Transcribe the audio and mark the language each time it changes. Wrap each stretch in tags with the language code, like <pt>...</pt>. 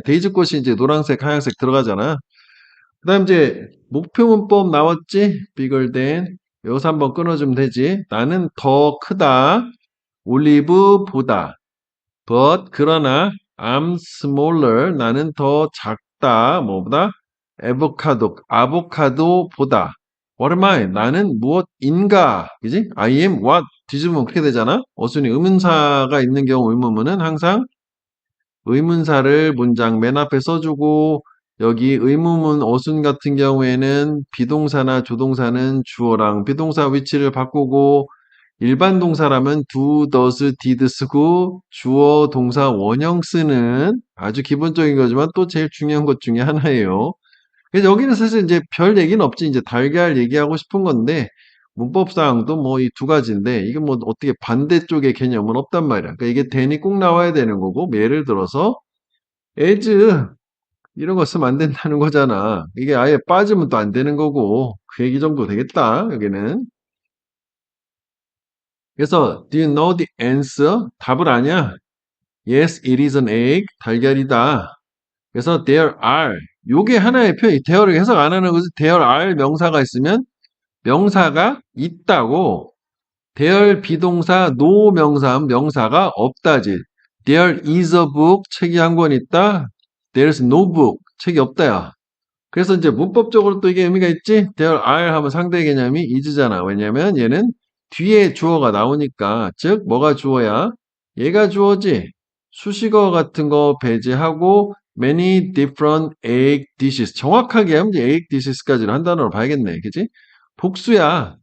<ko>데이지 꽃이 이제 노란색, 하얀색 들어가잖아. 그다음 이제 목표 문법 나왔지?</ko> <en>bigger than.</en> <ko>여기서 한번 끊어주면 되지. 나는 더 크다. 올리브보다.</ko> <en>But</en> <ko>그러나</ko> <en>I'm smaller.</en> <ko>나는 더 작다. 뭐보다? 아보카도보다.</ko> <en>What am I?</en> <ko>나는 무엇인가? 그지?</ko> <en>I am what?</en> <ko>뒤집으면 그렇게 되잖아? 어순이 의문사가 있는 경우 의문문은 항상 의문사를 문장 맨 앞에 써주고 여기 의문문 어순 같은 경우에는 비동사나 조동사는 주어랑 비동사 위치를 바꾸고 일반 동사라면 do, does, did 쓰고 주어, 동사, 원형 쓰는 아주 기본적인 거지만 또 제일 중요한 것 중에 하나예요. 그래서 여기는 사실 이제 별 얘기는 없지. 이제 달걀 얘기하고 싶은 건데, 문법상도 뭐 이 두 가지인데, 이게 뭐 어떻게 반대쪽의 개념은 없단 말이야. 그러니까 이게 then이 꼭 나와야 되는 거고, 뭐 예를 들어서, as, 이런 거 쓰면 안 된다는 거잖아. 이게 아예 빠지면 또 안 되는 거고, 그 얘기 정도 되겠다, 여기는. 그래서,</ko> <en>do you know the answer?</en> <ko>답을 아냐?</ko> <en>Yes, it is an egg.</en> <ko>달걀이다. 그래서 there are 요게 하나의 표현, there를 해석 안 하는 거지. there are 명사가 있으면 명사가 있다고 there 비동사 no 명사는 명사가 없다지.</ko> <en>There is a book</en> <ko>책이 한 권 있다.</ko> <en>There's no book</en> <ko>책이 없다야. 그래서 이제 문법적으로 또 이게 의미가 있지. there are 하면 상대 개념이 is잖아. 왜냐면 얘는 뒤에 주어가 나오니까 즉 뭐가 주어야? 얘가 주어지. 수식어 같은 거 배제하고</ko> <en>many different egg dishes</en> <ko>정확하게 하면 이제 egg dishes까지를 한 단어로 봐야겠네. 그지? 복수야.</ko>